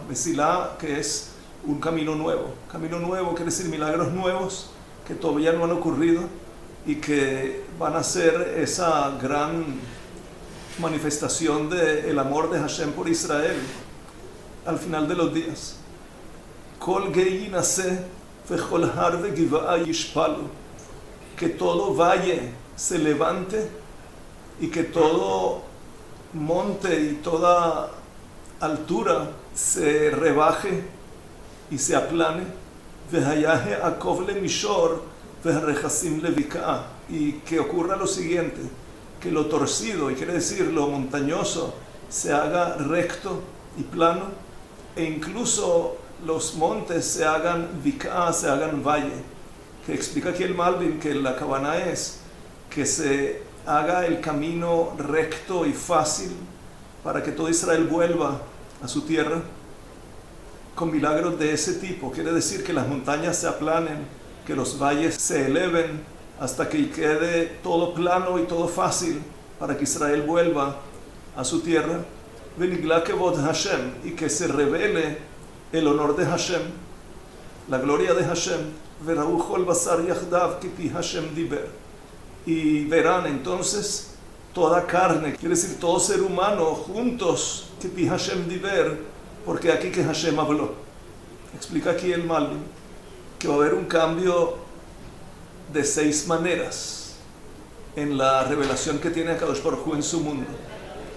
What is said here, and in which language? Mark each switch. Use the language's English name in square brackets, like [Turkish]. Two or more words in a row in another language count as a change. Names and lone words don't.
[Spanish] Mesilá, que es un camino nuevo. Camino nuevo quiere decir milagros nuevos que todavía no han ocurrido y que van a ser esa gran manifestación del amor de Hashem por Israel al final de los días. [Hebrew] כל גיא ינשא וכל הר וגבעה ישפלו, [Spanish] que todo valle se levante y que todo monte y toda altura se rebaje y se aplane. [Hebrew] והיה העקב למישור והרכסים לבקעה, [Spanish] y que ocurra lo siguiente, que lo torcido, y quiere decir lo montañoso, se haga recto y plano, e incluso los montes se hagan vika'a, se hagan valle. Que explica aquí el Malbim que la cabana es que se haga el camino recto y fácil para que todo Israel vuelva a su tierra, con milagros de ese tipo. Quiere decir que las montañas se aplanen, que los valles se eleven hasta que quede todo plano y todo fácil para que Israel vuelva a su tierra. [Hebrew] ונגלה כבוד השם, [Spanish] y que se revele el honor de Hashem, la gloria de Hashem. [Hebrew] וראו כל בשר יחדו כי פי השם דבר, [Spanish] y verán entonces toda carne, quiere decir todo ser humano juntos, [Hebrew] כי פי השם דבר, [Spanish] porque aquí que Hashem habló. Explica aquí el Malbim que va a haber un cambio de 6 maneras en la revelación que tiene [Hebrew] קדוש ברוך הוא [Spanish] en su mundo.